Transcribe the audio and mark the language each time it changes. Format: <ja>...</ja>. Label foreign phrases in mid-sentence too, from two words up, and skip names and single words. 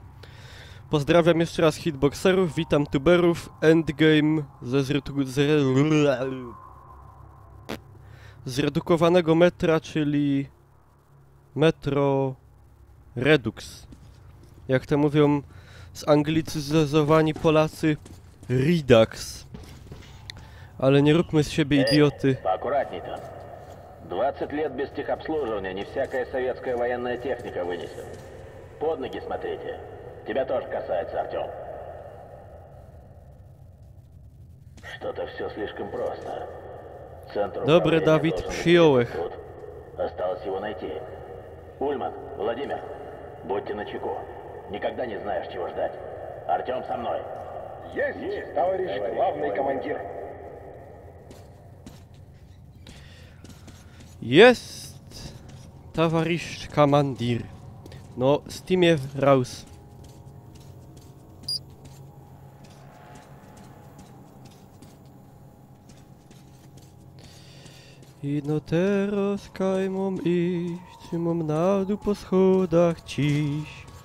<pl>Pozdrawiam jeszcze raz hitboxerów, witam tuberów, endgame ze zredukowanego metra, czyli Metro Redux. Jak to mówią zanglicyzowani Polacy, Redux. Ale nie róbmy z siebie idioty.</pl> <ru>Поаккуратней там. 20 лет без техобслуживания не всякая советская военная техника вынесет. Под ноги смотрите. Тебя тоже касается, Артём. Что-то все слишком просто. Центр</ru> <pl>Добрый,</pl> <ru>управления</ru> <pl>Давид,</pl> <ru>должен быть</ru> <pl>przyjąłeś.</pl> <ru>тут. Осталось его найти. Ульман, Владимир, будьте начеку. Никогда не знаешь, чего ждать. Артём со мной. Есть, товарищ главный командир.</ru> <pl>Jest, towarzysz komandir. No, Steamie raus.</pl> <szl>I no teraz kaj mam iść, mam na dół po schodach ciś.</szl>